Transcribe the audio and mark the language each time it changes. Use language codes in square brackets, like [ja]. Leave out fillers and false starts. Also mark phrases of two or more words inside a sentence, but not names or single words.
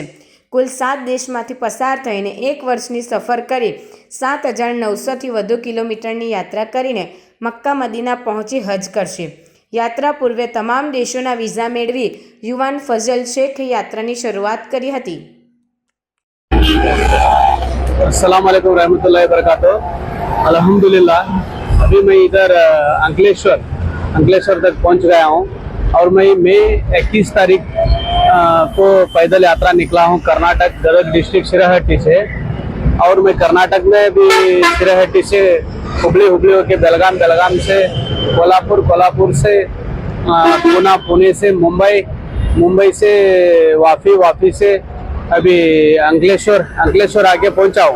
[gu] કુલ 7 દેશમાંથી પસાર થઈને 1 વર્ષની સફર કરી 7,900થી વધુ કિલોમીટરની યાત્રા કરીને મક્કા મદીના પહોંચી હજ કરશે। યાત્રા પૂર્વે તમામ દેશોના વિઝા મેળવી યુવાન ફઝલ શેખ યાત્રાની શરૂઆત કરી હતી। [ar] السلام عليكم ورحمة الله وبركاته. [hi] अल्हम्दुलिल्लाह अभी मैं इधर अंकलेश्वर तक पहुंच गया हूं और मैं मई 21 तारीख को पैदल यात्रा निकला हूं कर्नाटक गदग डिस्ट्रिक्ट शिरहट्टी से। और मैं कर्नाटक में भी शिरहट्टी से हुबली होके बेलगाम से कोल्हापुर से पूना, पुणे से मुंबई से वाफी से अभी अंकलेश्वर आके पहुंचा हूँ।